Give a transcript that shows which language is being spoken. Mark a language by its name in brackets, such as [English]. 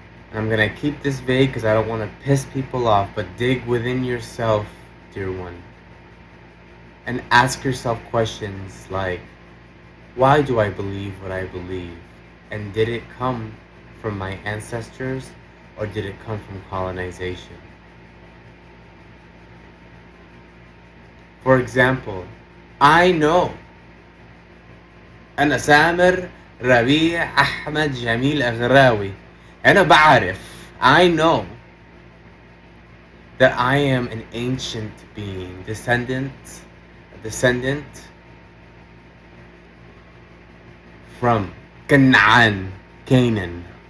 [English] And I'm going to keep this vague because I don't want to piss people off, but dig within yourself, dear one, and ask yourself questions like, why do I believe what I believe? And did it come from my ancestors, or did it come from colonization? For example, I know [Arabic] أنا سامر ربيع أحمد جميل أغراوي. أنا بعرف. [English] I know that I am an ancient being, descendant from Canaan.